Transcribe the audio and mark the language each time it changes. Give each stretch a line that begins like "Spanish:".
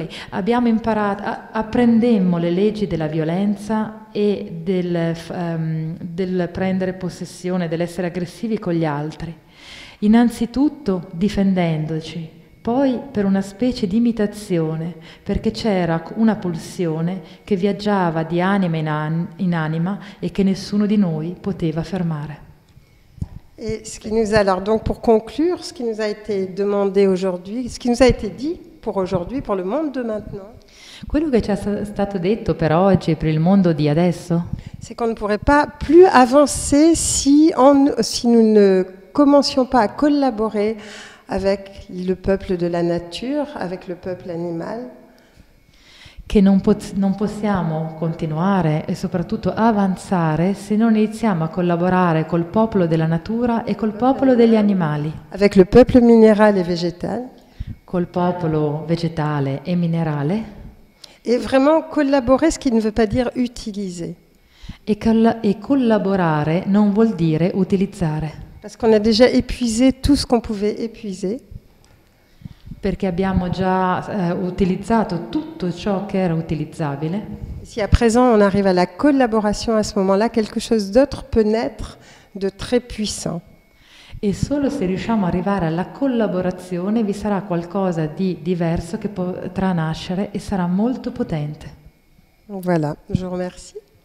Italian: Abbiamo imparato, apprendemmo le leggi della violenza e del prendere possessione, dell'essere aggressivi con gli altri. Innanzitutto difendendoci, poi per una specie di imitazione, perché c'era una pulsione che viaggiava di anima in anima et che nessuno di noi poteva fermare.
French: Et ce qui nous a, alors donc pour conclure, ce qui nous a été demandé aujourd'hui, ce qui nous a été dit pour aujourd'hui, pour le monde de maintenant,
Italian: quello che ci è stato detto per oggi e per il mondo di adesso,
French: c'est qu'on ne pourrait pas plus avancer si nous ne commencions pas à collaborer avec le peuple de la nature, avec le peuple animal.
Italian: Che non possiamo continuare e soprattutto avanzare se non iniziamo a collaborare col popolo della natura e col popolo degli animali.
French: Avec le peuple minéral et végétal.
Italian: Col popolo vegetale e minerale.
French: Et vraiment collaborer, ce qui ne veut pas dire utiliser.
Italian: E collaborare non vuol dire utilizzare.
French: Parce qu'on a déjà épuisé tout ce qu'on pouvait épuiser.
Italian: Perché abbiamo già utilizzato tutto ciò che era utilizzabile.
French: Si à présent on arrive à la collaboration, à ce moment-là, quelque chose d'autre peut naître de très puissant.
Italian: E solo se riusciamo ad arrivare alla collaborazione vi sarà qualcosa di diverso che potrà nascere e sarà molto potente.
French: Voilà, je vous remercie.